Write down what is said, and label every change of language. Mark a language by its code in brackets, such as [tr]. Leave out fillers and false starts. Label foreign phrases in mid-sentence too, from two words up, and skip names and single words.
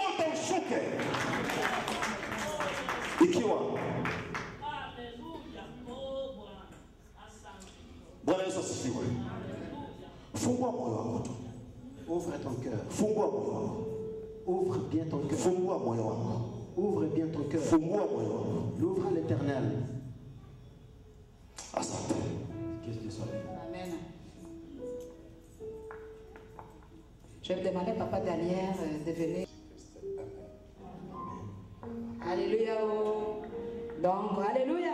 [sw] Ikiwa Bwana Yesu asifiwe. Fungua moyo wako tu. [fr] Ouvre ton cœur. [sw] Fungua moyo wako. [fr] Ouvre bien ton cœur. [sw] Fungua moyo wako. [fr] Ouvre bien ton cœur. [sw] Fungua moyo wako. [fr] L'ouvre à l'Éternel. [sw] Asante. [fr] Qu'est-ce que ça fait? Amen. Je vais demander Papa Daniel de venir. Alléluia. Donc, alléluia.